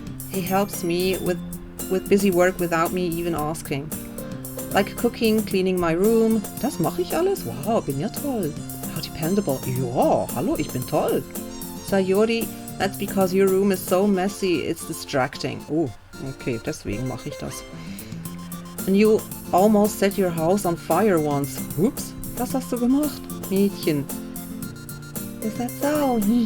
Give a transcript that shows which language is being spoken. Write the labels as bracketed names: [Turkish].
[English] He helps me with busy work without me even asking. Like cooking, cleaning my room. [German] Das mache ich alles? Wow, bin ja toll. [English] How dependable. [German] Ja, hallo, ich bin toll. [English] Sayori, that's because your room is so messy, it's distracting. [German] Oh, okay, deswegen mache ich das. [English] And you almost set your house on fire once. Oops, [German] was hast du gemacht? Mädchen. [English] Is that so?